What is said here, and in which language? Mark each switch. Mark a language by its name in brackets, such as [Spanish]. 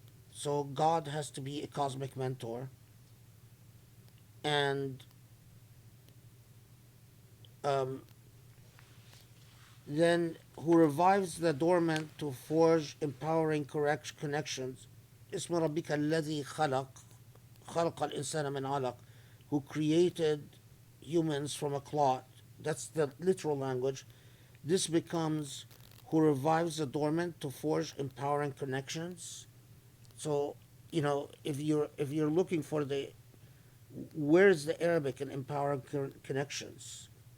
[English] So God has to be a cosmic mentor, and um, then who revives the dormant to forge empowering correct connections. [Arabic] اسم ربك الذي خلق الإنسان من علق, [English] who created humans from a clot. That's the literal language. This becomes who revives the dormant to forge empowering connections. So, if you're looking for the where's the Arabic in empowering connections?